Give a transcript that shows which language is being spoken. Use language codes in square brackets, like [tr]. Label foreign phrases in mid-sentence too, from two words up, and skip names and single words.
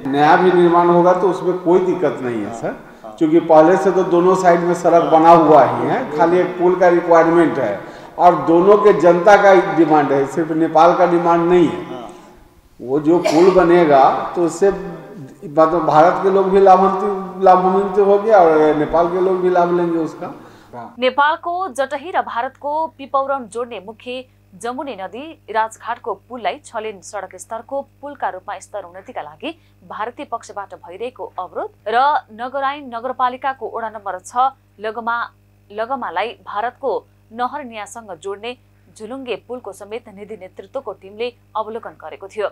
[hi] नया भी निर्माण होगा तो उसमें कोई दिक्कत नहीं है सर, क्योंकि पहले से तो दोनों साइड में सड़क बना हुआ ही है, खाली एक पुल का रिक्वायरमेंट है और दोनों के जनता का डिमांड है, सिर्फ नेपाल का डिमांड नहीं है। वो जो पुल बनेगा तो उससे मतलब भारत के लोग भी लाभान्वित हो गया और नेपाल के लोग भी लाभ लेंगे उसका। [ne] नेपालको जटही र भारतको पिपौरन जोड्ने मुख्य जमुनी नदी राजघाटको पुललाई 6 लेन सडक स्तरको पुलका रूपमा स्तर उन्नतिका लागि भारतीय पक्षबाट भइरहेको अवरोध र नगरायन नगरपालिकाको वडा नम्बर 6 लगमालाई भारतको नहरनियासँग जोड्ने झुलुङ्गे पुलको समेत निधि नेतृत्वको टिमले अवलोकन गरेको थियो।